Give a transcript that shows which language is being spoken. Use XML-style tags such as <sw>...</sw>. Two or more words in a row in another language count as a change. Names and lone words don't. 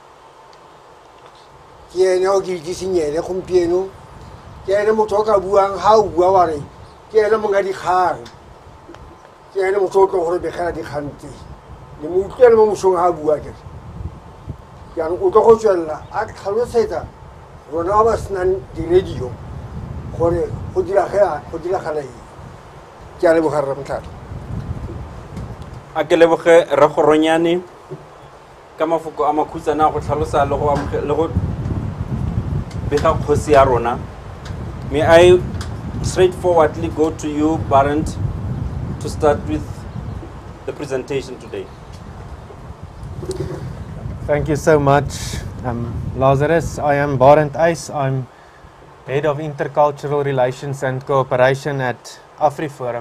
<tn>ke ene o ke itisenyele gompieno ke ene motho o ka buang ha o bua wa re ke ene monga dikgang ke ene motho o tlo gore begela dikgang tse le mo utlwele mo mosong ha bua ke yang o tlo go tswella a tlhalosetsa rona ba senang di-radio gore go diragala eng ke a leboga rra Motlhala A ke leboge Re Khoronyane ka mafoko a makhutsana go tlhalosa le go bega kgosi ya rona.</tn> <en>May I straightforwardly go to you, Barent, to start with the presentation today. Thank you so much, Lazarus. I am Barent Ace. I'm Head of Intercultural Relations and Cooperation at AfriForum.</en>